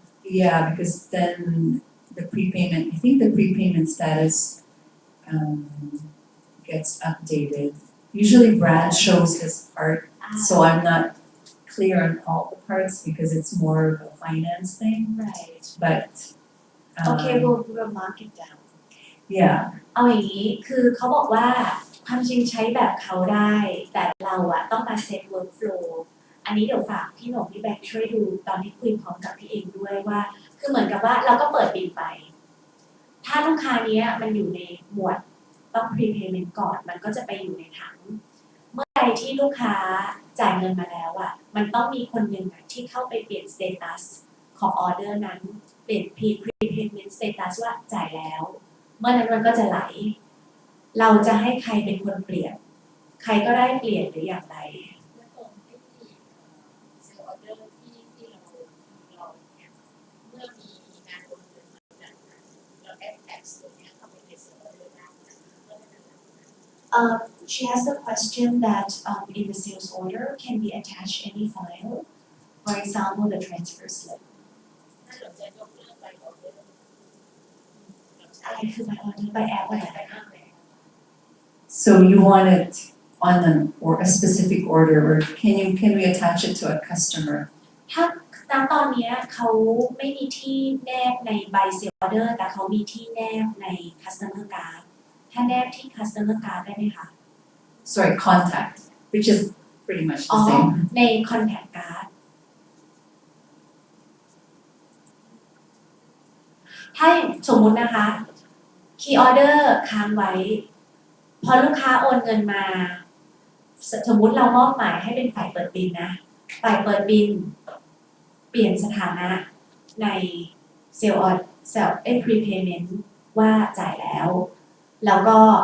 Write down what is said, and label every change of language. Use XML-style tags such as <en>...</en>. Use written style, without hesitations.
<en>yeah, because then the prepayment, I think the prepayment status gets updated. Usually Brad shows this part, so I'm not clear on all the parts because it's more of a finance thing, right but okay we'll mark it down yeah,</en> <th>เอาอย่างนี้คือเขาบอกว่าความจริงใช้แบบเขาได้แต่เราอะต้องมาเซต workflow อันนี้เดี๋ยวฝากพี่หนกพี่แบงค์ช่วยดูตอนที่คุยพร้อมกับพี่เองด้วยว่าคือเหมือนกับว่าเราก็เปิดบินไป ถ้าลูกค้าเนี้ยมันอยู่ในหมวดต้อง prepayment ก่อนมันก็จะไปอยู่ในถังเมื่อใดที่ลูกค้าจ่ายเงินมาแล้วอะมันต้องมีคนหนึ่งอะที่เข้าไปเปลี่ยน status ของออเดอร์นั้นเปลี่ยน prepayment status ว่าจ่ายแล้วเมื่อนั้นมันก็จะไหลเราจะให้ใครเป็นคนเปลี่ยนใครก็ได้เปลี่ยนหรืออย่างไร แล้วตรงที่เซลล์ออเดอร์ที่เราเนี่ยเมื่อมีการโอนเงินมาจากนั้นเราแอดแท็กตัวเนี้ยเข้าไปในเซลล์ออเดอร์ได้นะก็ได้นะ</th> <en>She has the question that in the sales order can we attach any file for example the transfer slip</en> <th>ถ้าเราจะยกเลิกไปออเดอร์ อะไรคือ</th> <en>by order by app</en> <th>อะไร</th> <en>so you want it on a specific order, or can we attach it to a customer?</en> <th>ถ้าณตอนเนี้ยเขาไม่มีที่แนบในใบ sales order แต่เขามีที่แนบใน customer card ถ้าแนบที่ customer card ได้ไหมคะ</th> <en>Sorry, contact, which is pretty much</en> <th>อ๋อ</th> <en>the same.</en> <th>ใน contact card ถ้าสมมุตินะคะ key order ค้างไว้พอลูกค้าโอนเงินมาสมมุติเรามอบหมายให้เป็นฝ่ายเปิดบิลนะฝ่ายเปิดบิลเปลี่ยนสถานะในเซลล์prepayment ว่าจ่ายแล้วแล้วก็</th>